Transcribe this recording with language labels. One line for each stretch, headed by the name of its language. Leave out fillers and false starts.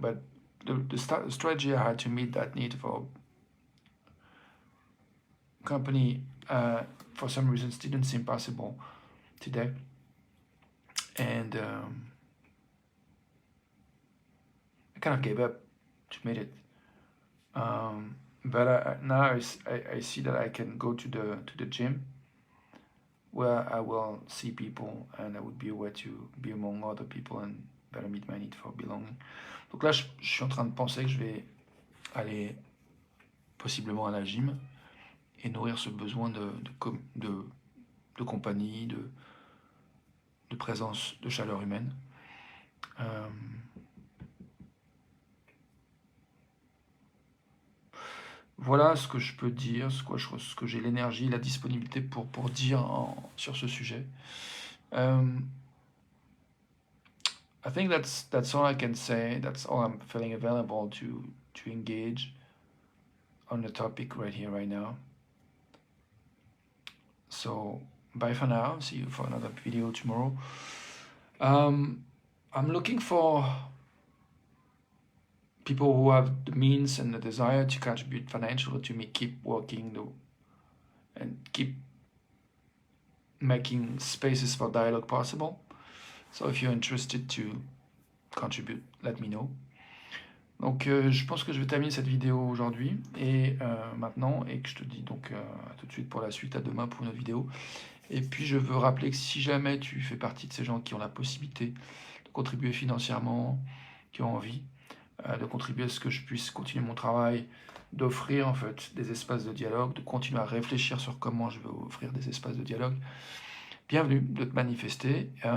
English: But the strategy I had to meet that need for company for some reasons didn't seem possible today, and I kind of gave up to meet it. But now I see that I can go to the gym where I will see people and I would be aware to be among other people and better meet my need for belonging.
French: Donc là, je suis en train de penser que je vais aller possiblement à la gym et nourrir ce besoin de compagnie, de présence, de chaleur humaine. Voilà ce que je peux dire, ce que j'ai l'énergie, la disponibilité pour dire sur ce sujet.
English: I think that's all I can say. That's all I'm feeling available to engage on the topic right here, right now. So bye for now. See you for another video tomorrow. I'm looking for people who have the means and the desire to contribute financially to me keep working and keep making spaces for dialogue possible. So if you're interested to contribute, let me know.
French: Donc je pense que je vais terminer cette vidéo aujourd'hui et maintenant, et que je te dis donc à tout de suite pour la suite, à demain pour une autre vidéo. Et puis je veux rappeler que si jamais tu fais partie de ces gens qui ont la possibilité de contribuer financièrement, qui ont envie de contribuer à ce que je puisse continuer mon travail, d'offrir en fait des espaces de dialogue, de continuer à réfléchir sur comment je vais offrir des espaces de dialogue, bienvenue de te manifester.